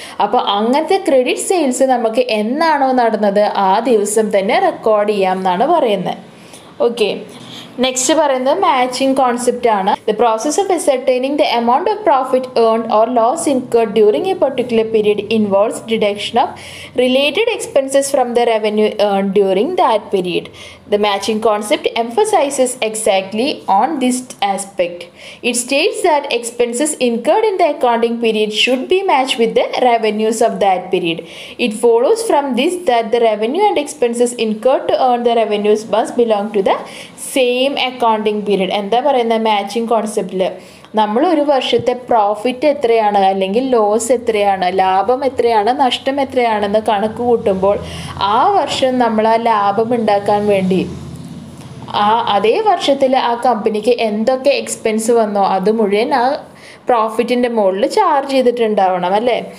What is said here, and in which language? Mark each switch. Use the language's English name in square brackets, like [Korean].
[Malayalam] അപ്പോൾ അങ്ങനത്തെ credit sales നമുക്ക് എന്നാണോ നടന്നത് ആ ദിവസം തന്നെ റെക്കോർഡ് ചെയ്യാം എന്നാണ് പറയുന്നത്. ഓക്കെ, നെക്സ്റ്റ് പറയുന്നത് മാച്ചിങ് കോൺസെപ്റ്റ് ആണ്. [English] The process of ascertaining the amount of profit earned or loss incurred during a particular period involves deduction of related expenses from the revenue earned during that period. The matching concept emphasizes exactly on this aspect. It states that expenses incurred in the accounting period should be matched with the revenues of that period. It follows from this that the revenue and expenses incurred to earn the revenues must belong to the same accounting period. [Malayalam] എന്താ പറയുന്നത് matching കോൺസെപ്റ്റിൽ? നമ്മൾ ഒരു വർഷത്തെ profit എത്രയാണ്, അല്ലെങ്കിൽ loss എത്രയാണ്, ലാഭം എത്രയാണ്, നഷ്ടം എത്രയാണെന്ന് കണക്ക് കൂട്ടുമ്പോൾ ആ വർഷം നമ്മൾ ആ ലാഭം ഉണ്ടാക്കാൻ വേണ്ടി അതേ വർഷത്തിൽ ആ കമ്പനിക്ക് എന്തൊക്കെ എക്സ്പെൻസ് വന്നോ അത് മുഴുവൻ ആ പ്രോഫിറ്റിൻ്റെ മുകളിൽ ചാർജ് ചെയ്തിട്ടുണ്ടാവണം, അല്ലേ?